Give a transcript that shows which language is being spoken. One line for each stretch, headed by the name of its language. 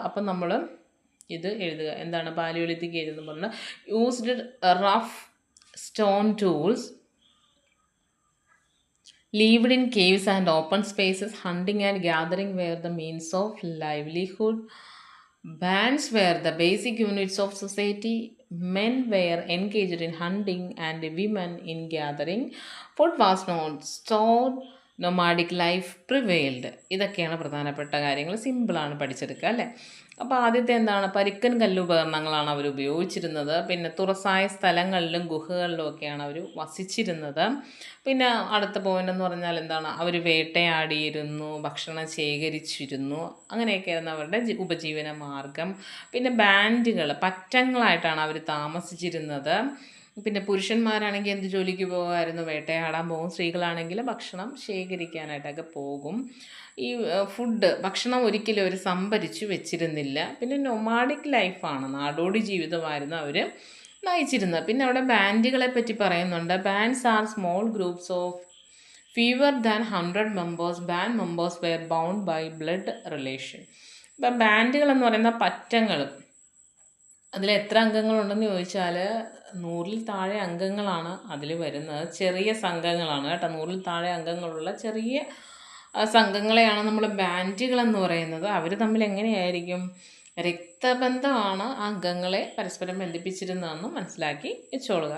Malayalam: അപ്പം നമ്മൾ ഇത് എഴുതുക. എന്താണ്
English: palaeolithic age
Malayalam: എന്ന് പറഞ്ഞാൽ
English: Used rough stone tools, lived in caves and open spaces. Hunting and gathering were the means of livelihood. Bands were the basic units of society. Men were engaged in hunting and women in gathering. Food was not stored. Nomadic life prevailed.
Malayalam: ഇതൊക്കെയാണ് പ്രധാനപ്പെട്ട കാര്യങ്ങൾ. സിമ്പിളാണ് പഠിച്ചെടുക്കുക അല്ലേ. അപ്പോൾ ആദ്യത്തെ എന്താണ്, പരിക്കൻ കല്ലുപകരണങ്ങളാണ് അവർ ഉപയോഗിച്ചിരുന്നത്. പിന്നെ തുറസായ സ്ഥലങ്ങളിലും ഗുഹകളിലും ഒക്കെയാണ് അവർ വസിച്ചിരുന്നത്. പിന്നെ അടുത്ത പോയിന്റ് എന്ന് പറഞ്ഞാൽ എന്താണ്, അവർ വേട്ടയാടിയിരുന്നു, ഭക്ഷണം ശേഖരിച്ചിരുന്നു, അങ്ങനെയൊക്കെയായിരുന്നു അവരുടെ ഉപജീവന മാർഗം. പിന്നെ ബാൻഡുകൾ, പറ്റങ്ങളായിട്ടാണ് അവർ താമസിച്ചിരുന്നത്. പിന്നെ പുരുഷന്മാരാണെങ്കിൽ എന്ത് ജോലിക്ക് പോകുമായിരുന്നു, വേട്ടയാടാൻ പോകും. സ്ത്രീകളാണെങ്കിൽ ഭക്ഷണം ശേഖരിക്കാനായിട്ടൊക്കെ പോകും. ഈ ഭക്ഷണം ഒരിക്കലും അവർ സംഭരിച്ചു വെച്ചിരുന്നില്ല. പിന്നെ നൊമാഡിക് ലൈഫാണ്, നാടോടി ജീവിതമായിരുന്നു അവർ നയിച്ചിരുന്നത്. പിന്നെ അവിടെ ബാൻഡുകളെ പറ്റി പറയുന്നുണ്ട്.
English: Bands are small groups of fewer than 100 members. Band members were bound by blood relation.
Malayalam: ഇപ്പം ബാൻഡുകൾ എന്ന് പറയുന്ന പറ്റങ്ങൾ, അതിൽ എത്ര അംഗങ്ങളുണ്ടെന്ന് ചോദിച്ചാൽ 100-ൽ താഴെ അംഗങ്ങളാണ് അതിൽ വരുന്നത്. ചെറിയ സംഘങ്ങളാണ് കേട്ടോ, 100-ൽ താഴെ അംഗങ്ങളുള്ള ചെറിയ സംഘങ്ങളെയാണ് നമ്മൾ ബാൻഡുകളെന്ന് പറയുന്നത്. അവർ തമ്മിൽ എങ്ങനെയായിരിക്കും, രക്തബന്ധമാണ് അംഗങ്ങളെ പരസ്പരം ബന്ധിപ്പിച്ചിരുന്നതെന്ന് മനസ്സിലാക്കി വെച്ചോളുക.